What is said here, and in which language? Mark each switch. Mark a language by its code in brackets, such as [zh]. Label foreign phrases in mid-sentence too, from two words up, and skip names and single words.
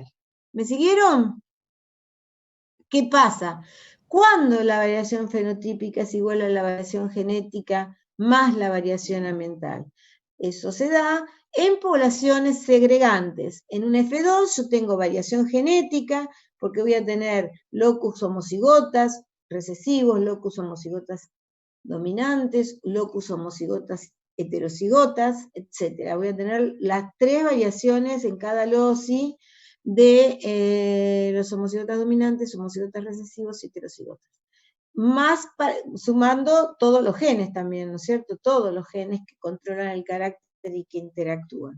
[es] ¿Me siguieron? ¿Qué pasa? Cuando la variación fenotípica es igual a la variación genética más la variación ambiental. Eso se da en poblaciones segregantes. En un F2 yo tengo variación genética porque voy a tener locus homocigotas recesivos, locus homocigotas dominantes, locus homocigotas heterocigotas, etc. Voy a tener las 3 variaciones en cada loci de los homocigotas dominantes, homocigotas recesivos y heterocigotas. Más sumando todos los genes también, ¿no es cierto? Todos los genes que controlan el carácter y que interactúan.